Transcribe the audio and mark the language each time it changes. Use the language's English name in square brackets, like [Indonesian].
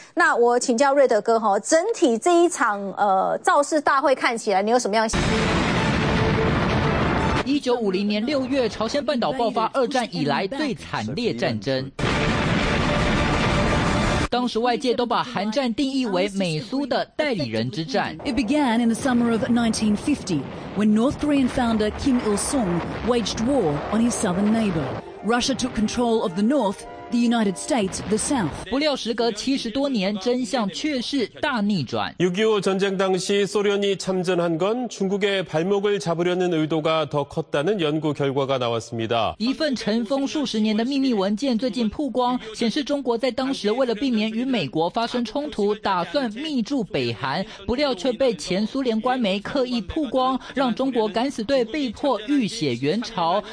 [Chinese] 那我请教瑞德哥齁，整体这一场造势大会看起来你有什么样想法？ 1950年6月，朝鲜半岛爆发二战以来最惨烈战争，当时外界都把韩战定义为美苏的代理人之战。 [English] It began in the summer of 1950 when North Korean founder Kim Il-sung waged war on his southern neighbor. Russia took control of the North, the United States the South. [Chinese] 不料时隔70多年，真相却是大逆转。 [Korean] 6.25 전쟁당시소련이참전한건중국의발목을잡으려는의도가더컸다는연구결과가나왔습니다。 [Chinese] 一份尘封数十年的秘密文件最近曝光，显示中国在当时为了避免与美国发生冲突，打算密驻北韩，不料却被前苏联官媒刻意曝光，让中国敢死队被迫浴血援朝。